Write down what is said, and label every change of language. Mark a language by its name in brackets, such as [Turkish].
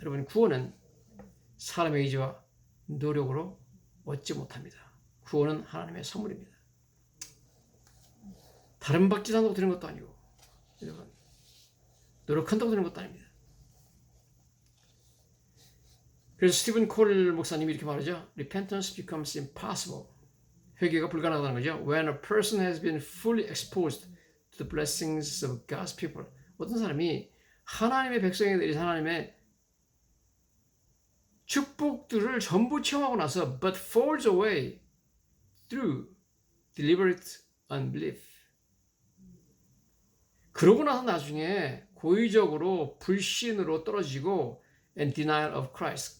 [Korean] 여러분, 구원은 사람의 의지와 노력으로 얻지 못합니다. 구원은 하나님의 선물입니다. 다른 받지 않다고 되는 것도 아니고 여러분, 노력한다고 되는 것도 아닙니다. 그래서 스티븐 콜 목사님이 이렇게 말하죠. [English] Repentance becomes impossible. [Korean] 회개가 불가능하다는 거죠. [English] When a person has been fully exposed to the blessings of God's people. [Korean] 어떤 사람이 하나님의 백성에게 내린 하나님의 축복들을 전부 체험하고 나서 [English] but falls away through deliberate unbelief. [Korean] 그러고 나서 나중에 고의적으로 불신으로 떨어지고 [English] and denial of Christ.